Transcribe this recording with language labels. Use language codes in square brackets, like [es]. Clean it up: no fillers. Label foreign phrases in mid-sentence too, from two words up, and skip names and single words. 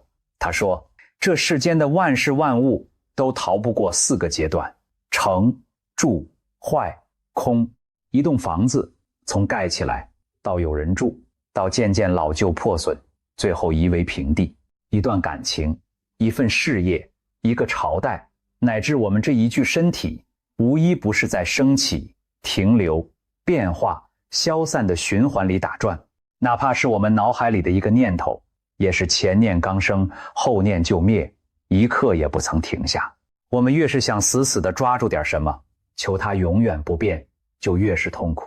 [zh] 他說，這世間的萬事萬物都逃不過4個階段：成、住、壞、空。一棟房子從蓋起來到有人住，到漸漸老舊破損，最後夷為平地。一段感情，一份事業，一個朝代，乃至我們這一具身體，無一不是在升起、停留、變化、消散的循環裡打轉。哪怕是我們腦海裡的一個念頭，也是前念剛生，後念就滅，一刻也不曾停下。我們越是想死死地抓住點什麼，求它永遠不變，就越是痛苦。